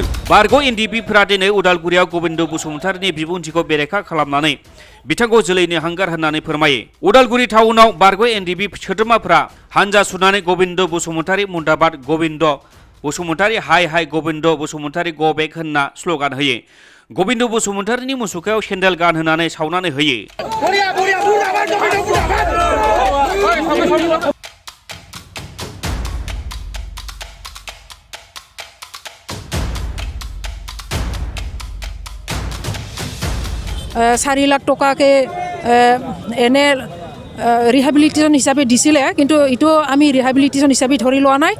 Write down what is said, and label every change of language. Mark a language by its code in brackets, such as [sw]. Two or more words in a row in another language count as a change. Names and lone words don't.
[brx] बारग' एनडिबिफोरा दिनै उदालगुरियाव गोविंद बसुमतारीनि बिबुंथिखौ बेरेखा खालामनानै बिथांखौ जोलैनि हांगार होननानै फोरमायो। उदालगुरि टाउनाव बारग' एनडिबि सोद्रोमाफोरा हानजा सुनानै गोविंद बसुमतारी मुन्दाबाद गोविंद बसुमतारी हाय हाय गोविंद बसुमतारी [en] go back [brx] होनना स्लगान होयो। गोविंद बसुमतारीनि मुसुखायाव सेन्देल गान होनानै सावनानै होयो। [as] চাৰি লাখ টকাকে এনে ৰিহেবিলিটেশ্যন হিচাপে দিছিলে, কিন্তু এইটো আমি ৰিহেবিলিটেশ্যন হিচাপে ধৰি লোৱা নাই।